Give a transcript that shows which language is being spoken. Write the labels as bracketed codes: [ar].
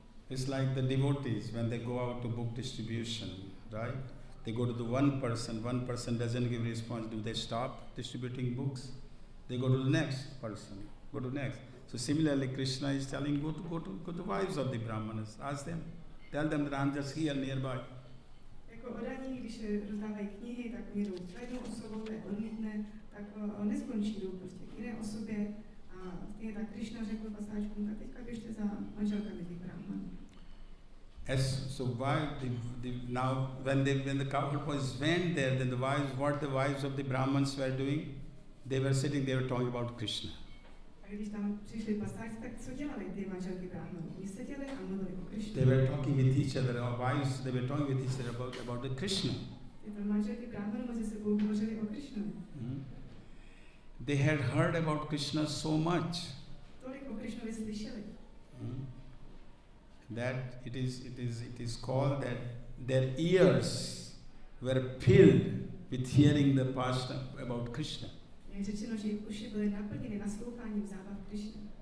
[en] It's like the devotees when they go out to book distribution, right? They go to the one person doesn't give response. Do they stop distributing books? They go to the next person, go to next. So similarly, Krishna is telling, go to the wives of the Brahmanas. Ask them, tell them that I'm just here nearby. [cs] Jako odaní, když rozdávají knihy, tak jdou k jednou osobou, tak odmítne, tak neskončí, jdou prostě k jiné osobě. A stejně tak Krishna řekl pasáčkům, tak teďka běžte za manželkami těch Brahmanů. [en] So why now when the cowherd boys went there, then what the wives of the Brahmans were doing, they were sitting, they were talking about Krishna. [cs] A když tam přišli pasáčci, tak co dělali ty manželky Brahmanů? Oni seděli a mluvili o Krishně. [en] They were talking with each other, our wives, they were talking with each other about the Krishna. [cs] Tyto manželky Brahmanů mezi sebou hovořili o Krishnovi. [en] They had heard about Krishna so much. [cs] Tolik o Krishnovi slyšeli. [en] that it is called that their ears were filled with hearing the past about Krishna. [cs] Je řečeno, že jejich uši byly naplněny nasloucháním zábav Krishna.